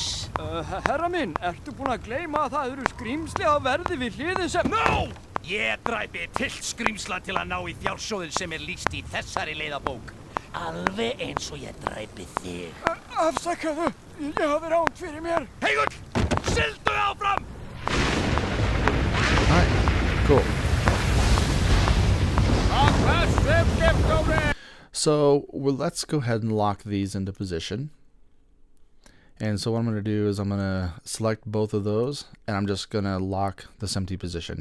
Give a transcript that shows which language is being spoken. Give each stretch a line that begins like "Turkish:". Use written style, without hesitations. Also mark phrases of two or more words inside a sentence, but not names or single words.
Icelandic: Herra minn, ertu búinn að gleyma að það eru skrýmsli á verði við hliðið sem...
English: No!
Icelandic: Ég dræpi til skrýmsla til að ná í fjársjóðin sem lýst í þessari leiðabók. Alveg eins og ég dræpi þig. Afsakaðu, ég hafi ránt fyrir mér. Heigull! Sildu áfram!
English: All right, cool. So let's go ahead and lock these into position. And so what I'm going to do is I'm going to select both of those, and I'm just going to lock the SMPTE position.